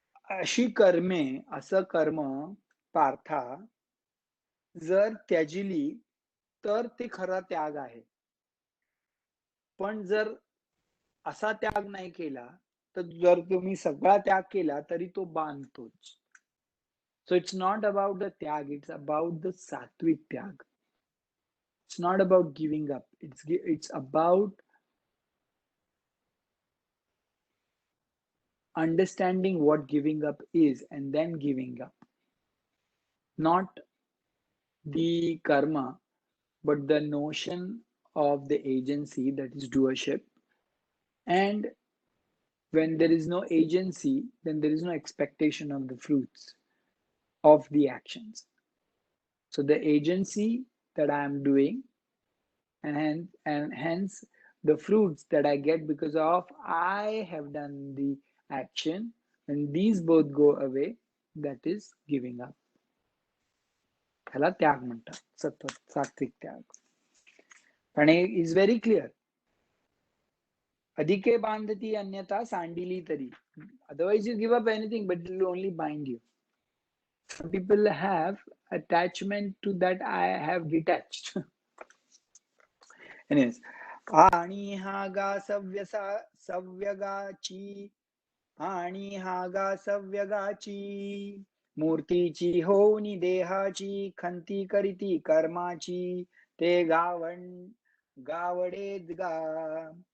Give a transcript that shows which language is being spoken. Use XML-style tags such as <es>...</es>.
<mr>अशी कर्मे, असं कर्म पार्था जर त्याजिली तर ते खरा त्याग आहे. पण जर असा त्याग नाही केला तर जर तुम्ही सगळा त्याग केला तरी तो बांधतोच.</mr> <en>So it's not about the</en> <mr>त्याग,</mr> <en>it's about the</en> <mr>सात्विक त्याग.</mr> <en>It's not about giving up. It's about understanding what giving up is and then giving up. Not the karma, but the notion of the agency, that is doership. And when there is no agency, then there is no expectation of the fruits of the actions. So the agency that I am doing, and hence the fruits that I get because of I have done the action, when these both go away, that is giving up.</en> <mr>ह्याला त्याग म्हणतात, सतत सात्विक त्याग. आणि</mr> <en>Is very clear.</en> <mr>अधिके बांधती अन्यथा सांडिली तरी.</mr> <en>Otherwise you give up anything, but it will only bind you. Some people have attachment to that. I have detached.</en> <mr>Anyways, आणि हा गा सव्यगाची, आणि हा गा सव्यगाची मूर्तीची होनी देहाची खंती करीती कर्माची ते गावडे गा.</mr>